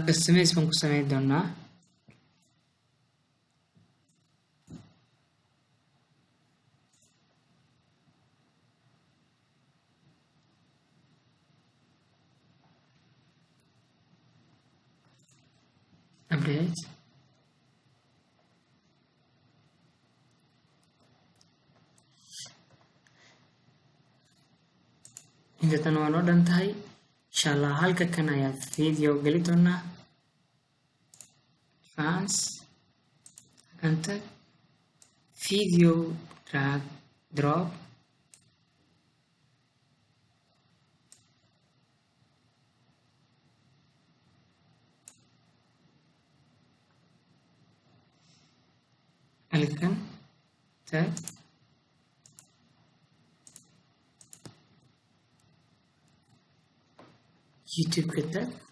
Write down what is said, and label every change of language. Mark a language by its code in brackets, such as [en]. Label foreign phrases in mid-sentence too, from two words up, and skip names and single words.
[so] customize baan ku samayn doonaa update intan waa noo dhan tahay inshallah halka kan ayaa video geli doonaa fans anta video [en] drag drop [so] halkan tag YouTube ka tag